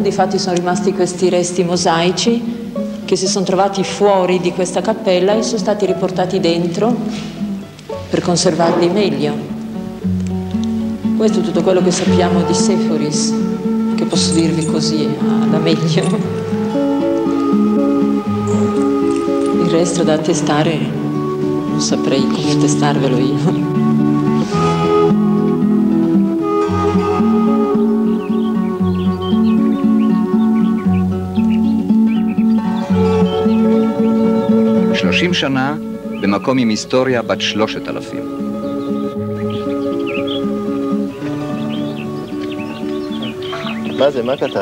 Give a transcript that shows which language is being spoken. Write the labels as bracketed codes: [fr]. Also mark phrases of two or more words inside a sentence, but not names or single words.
[it] Difatti sono rimasti questi resti mosaici che si sono trovati fuori di questa cappella e sono stati riportati dentro per conservarli meglio. Questo è tutto quello che sappiamo di Séforis, che posso dirvi così alla meglio. Il resto da testare non saprei come testarvelo io. [he] שנה במקום עם היסטוריה בת 3,000. מה זה? מה כתבת?